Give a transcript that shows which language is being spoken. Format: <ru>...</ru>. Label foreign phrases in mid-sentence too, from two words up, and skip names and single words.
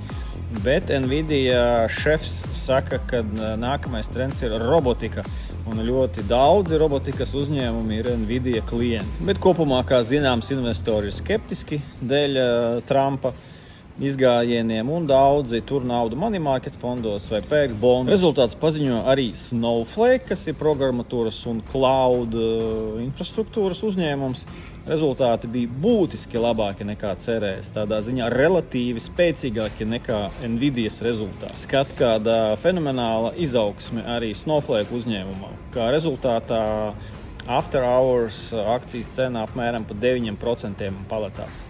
<lv>Bet Nvidia šefs saka, ka nākamais trends ir robotika. Un ļoti daudzi robotikas uzņēmumi ir Nvidia klienti. Bet kopumā, kā zināms, investori ir skeptiski dēļ Trumpa izgājieniem, un daudzi tur naudu</lv> <en>money market</en> <lv>fondos vai pērk bonus. Rezultāts paziņo arī Snowflake, kas ir programmatūras un cloud infrastruktūras uzņēmums. Rezultāti bija būtiski labāki nekā cerējis. Tādā ziņā relatīvi spēcīgāki nekā Nvidias rezultāti. Skat kāda fenomenāla izaugsme arī Snowflake uzņēmumā. Kā rezultātā</lv> <en>after hours</en> <lv>akcijas cena apmēram pa 9% palecās.</lv>